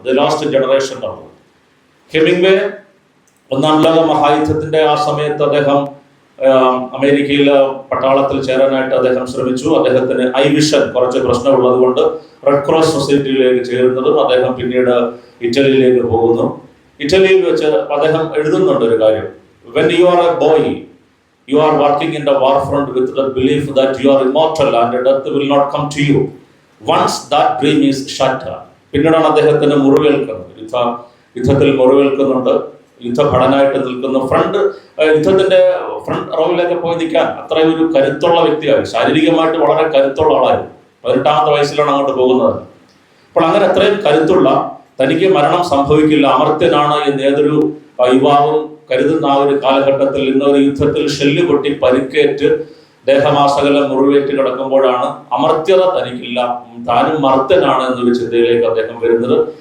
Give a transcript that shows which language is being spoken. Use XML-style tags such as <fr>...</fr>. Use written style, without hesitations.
<ml>The last generation എന്നുള്ളത്. Hemingway ഒന്നാം ലോക മഹായുദ്ധത്തിന്റെ ആ സമയത്ത് അദ്ദേഹം അമേരിക്കയിൽ പട്ടാളത്തിൽ ചേരാനായിട്ട് അദ്ദേഹം ശ്രമിച്ചു. അദ്ദേഹത്തിന് ഐ വിഷൻ കുറച്ച് പ്രശ്നമുള്ളത് കൊണ്ട് റെഡ് ക്രോസ് സൊസൈറ്റിയിലേക്ക് ചേരുന്നതും അദ്ദേഹം പിന്നീട് ഇറ്റലിയിലേക്ക് പോകുന്നു. ഇറ്റലിയിൽ വെച്ച് അദ്ദേഹം എഴുതുന്നുണ്ട് ഒരു കാര്യം:</ml> <en>When you are a boy, you are working in the war front with the belief that you are immortal and death will not come to you. Once that dream is shattered.</en> <ml>പിന്നീടാണ് അദ്ദേഹത്തിന് മുറിവേൽക്കുന്നത്. യുദ്ധത്തിൽ മുറിവേൽക്കുന്നുണ്ട്. യുദ്ധഭടനായിട്ട് നിൽക്കുന്നു. യുദ്ധത്തിന്റെ front റോയിലൊക്കെ പോയി നിൽക്കാൻ അത്രയും ഒരു കരുത്തുള്ള വ്യക്തിയായി, ശാരീരികമായിട്ട് വളരെ കരുത്തുള്ള ആളായിരുന്നു. 18ാമത്തെ വയസ്സിലാണ് അങ്ങോട്ട് പോകുന്നത്. അപ്പോൾ അങ്ങനെ അത്രയും കരുത്തുള്ള, തനിക്ക് മരണം സംഭവിക്കില്ല, അമർത്യനാണ് എന്ന് ഏതൊരു യുവാവും കരുതുന്ന ആ ഒരു കാലഘട്ടത്തിൽ ഇന്നൊരു യുദ്ധത്തിൽ ഷെല്ല് പൊട്ടി പരിക്കേറ്റ് ദേഹമാസകലം മുറിവേറ്റ് കിടക്കുമ്പോഴാണ് അമർത്യത തനിക്കില്ല, താനും മർത്യനാണ് എന്നൊരു ചിന്തയിലേക്ക് അദ്ദേഹം വരുന്നത്.</ml>